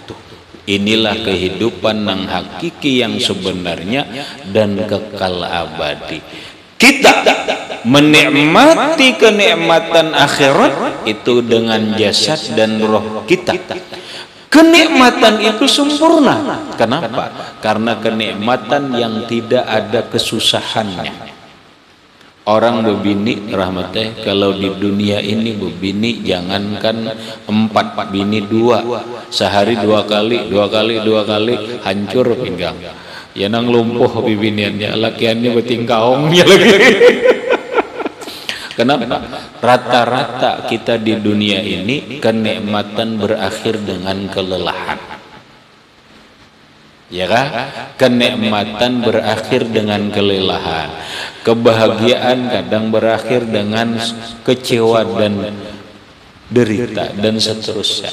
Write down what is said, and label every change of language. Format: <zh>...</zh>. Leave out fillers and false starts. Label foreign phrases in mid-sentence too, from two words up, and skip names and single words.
<id>Inilah kehidupan yang hakiki yang sebenarnya dan kekal abadi. Kita menikmati kenikmatan akhirat itu dengan jasad dan roh kita. Kenikmatan itu sempurna. Kenapa? Karena kenikmatan yang tidak ada kesusahannya.</id> <bjn>Orang bebini rahmatnya, kalau di dunia ini bebini jangankan 4 bini 2, sehari 2 kali hancur pinggang. Ya nang lumpuh bibiniannya, lakiannya betingkaongnya lagi.</bjn> <id>Kenapa? Rata-rata kita di dunia ini kenikmatan berakhir dengan kelelahan. Ya kan? Kenikmatan berakhir dengan kelelahan. Kebahagiaan kadang berakhir dengan kecewa dan derita dan seterusnya.</id>